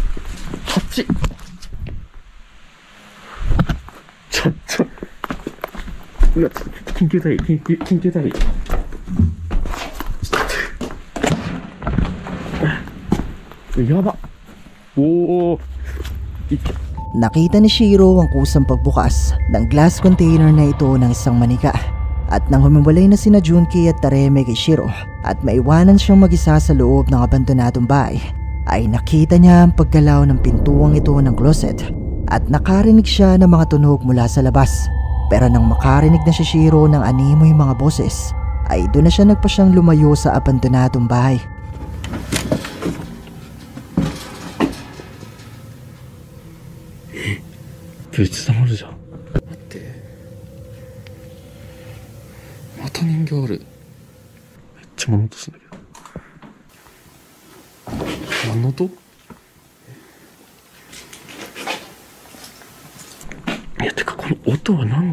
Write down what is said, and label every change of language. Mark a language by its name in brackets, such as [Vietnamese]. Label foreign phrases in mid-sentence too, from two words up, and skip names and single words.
[Japanese] うわ、緊急隊員。やば。 [Filipino] Nakita ni Shiro ang kusang pagbukas ng glass container na ito ng isang manika. At nang humiwalay na sina Junki at Tareme kay Shiro at maiwanan siyang mag-isa sa loob ng abandonadong bahay, ay nakita niya ang paggalaw ng pintuang ito ng closet at nakarinig siya ng mga tunog mula sa labas. Pero nang makarinig na si Shiro ng animoy mga boses, ay doon na siya nagpasyang lumayo sa abandonadong bahay. [Japanese] 別玉あるじゃん。待って、また人形ある。めっちゃ物音するんだけど。何の音？いや、てかこの音は何だ？